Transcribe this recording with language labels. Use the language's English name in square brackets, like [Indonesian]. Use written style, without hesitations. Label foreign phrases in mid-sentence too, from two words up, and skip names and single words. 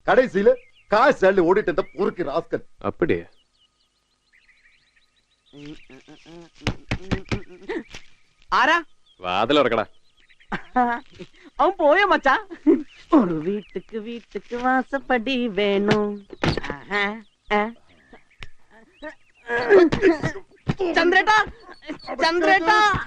[Tamil] கடைசியில காசு அள்ளி ஓடிட்டு இருந்த பொறுக்கி ராஸ்கல். அப்படியே [Malayalam] ആരാ? വാതിൽ തുറക്കടാ. അവൻ പോയോ മച്ചാ? ഒരു വീട്ടുക്ക് വാസപ്പടി വേണം. ചന്ദ്രേട്ടാ, ചന്ദ്രേട്ടാ.